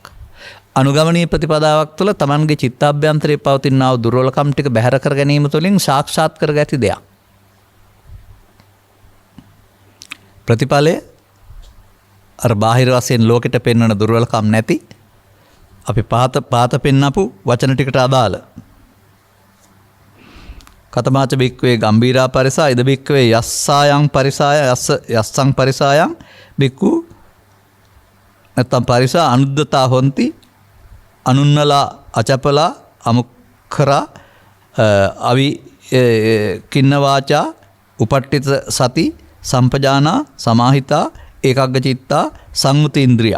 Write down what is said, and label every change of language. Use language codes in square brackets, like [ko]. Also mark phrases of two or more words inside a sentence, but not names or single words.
[si] අනුගමනීය ප්‍රතිපදාවක් තුළ තමන්ගේ චිත්තාභ්‍යන්තරයේ පවතිනා වූ දුර්වලකම් ටික බැහැර කර ගැනීම තුළින් සාක්ෂාත් කර ගැති දෙයක්. ප්‍රතිඵලය අර බාහිර වශයෙන් ලෝකෙට පෙන්වන දුර්වලකම් නැති අපි පාත පෙන්නපු වචන ටිකට අදාළ [pi] කතමාච බික්වේ ගම්බීරා පරිසා ඉද බික්වේ යස්සායන් පරිසාය යස්සං පරිසායන් බික්කු නැත්තම් පරිසා අනුද්දතා හොන්ති අනුන්නලා අචපලා අමුක්කරා අවි කින්නවාචා උපට්ඨිත සති සම්පජානා සමාහිතා ඒකග්ග චිත්තා සංයුති ඉන්ද්‍රියා.